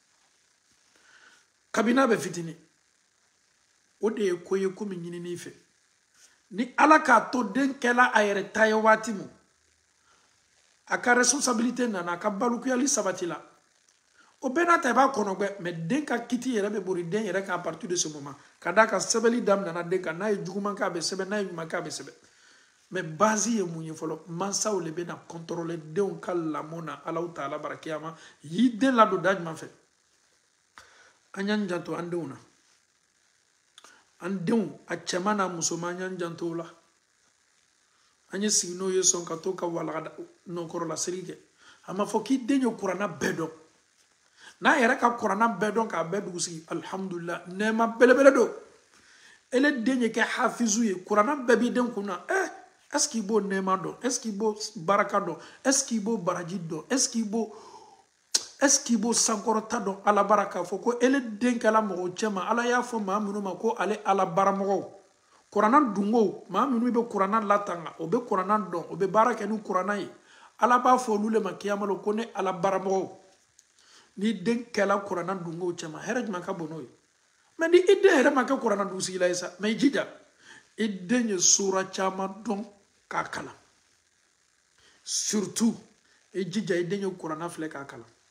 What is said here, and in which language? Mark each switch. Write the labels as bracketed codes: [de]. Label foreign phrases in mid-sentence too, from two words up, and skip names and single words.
[bm] o de ye ko ye ko min ɲinini fɛ ni ala k'a to den kɛla a yɛrɛ ta ye waati min a ka responsabilité nana a ka balukuyali sabatila o bɛɛ n'a ta i b'a kɔnɔ gbɛ mais den ka kiti yɛrɛ bɛ bori den yɛrɛ kan [fr] à partir de ce moment [bm] ka d'a kan sɛbɛnni daminɛna den kan n'a ye juguman kɛ a bɛ sɛbɛn n'a ye ɲuman kɛ a bɛ sɛbɛn mais base ye mun ye fɔlɔ mansaw le bɛ na contrôler denw ka lamɔ na Alahu Taala barakiyama yi den ladon da ɲuman fɛ an y'an janto an denw na an denw a cɛman n'a musoman an y'an janto o la an ye sigi n'o ye sɔn ka to ka walaga nɔkɔrɔla siri kɛ a ma fɔ k'i den ye kuranna bɛɛ dɔn n'a yɛrɛ ka kuranna bɛɛ dɔn k'a bɛɛ dugu sigi alhamdulillah nɛɛma belebele don ele den ye kɛ hafizu ye kuranna bɛɛ b'i den kun na [fr] est-ce qu'il [bm] b'o nɛɛma dɔn [fr] est-ce qu'il [bm] b'o baraka dɔn [fr] est-ce qu'il [bm] b'o baraji dɔn est-ce qu'il b'o sankɔrɔta dɔn ala bara k'a fɔ ko ele den kɛla mɔgɔ cɛma ala y'a fɔ maa minnu ma ko ale ala baramɔgɔw kuranna dungo maa minnu bɛ kuranna latanga o bɛ kuranna dɔn o bɛ baara kɛ ni kuranna ye ala b'a fɔ olu le ma kiyamalo ko ne ala baramɔgɔw ni den kɛla kuranna dungo cɛma hɛrɛ jumɛn ka bon n'o ye mais ni i den yɛrɛ ma kɛ kuranna dunsigila ye sa mais i jija i den ye sura caman dɔn k'a kalan surtout i jija i den ye kuranna filɛ k'a kalan